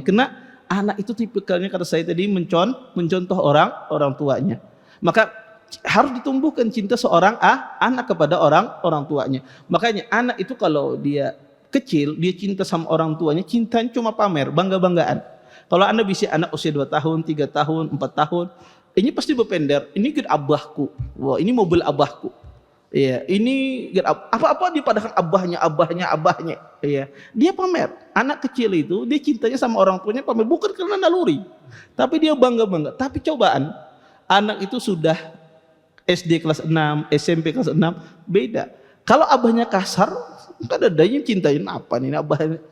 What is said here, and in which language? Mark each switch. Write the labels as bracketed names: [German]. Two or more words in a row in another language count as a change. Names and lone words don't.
[Indonesian] Karena anak itu tipikalnya kata saya tadi mencontoh orang tuanya. Maka harus ditumbuhkan cinta seorang anak kepada orang tuanya. Makanya anak itu kalau dia kecil dia cinta sama orang tuanya, cintanya cuma pamer, bangga-banggaan. Kalau Anda bisa anak usia 2 tahun, 3 tahun, 4 tahun, ini pasti berpender, ini gede abahku. Wah, ini mobil abahku. Iya, ini apa-apa dipadakan abahnya. Iya, dia pamer. Anak kecil itu dia cintanya sama orang tuanya pamer, bukan karena naluri, tapi dia bangga. Tapi cobaan, anak itu sudah SD kelas 6, SMP kelas 6, beda. Kalau abahnya kasar, kan ada yang cintain apa nih abahnya.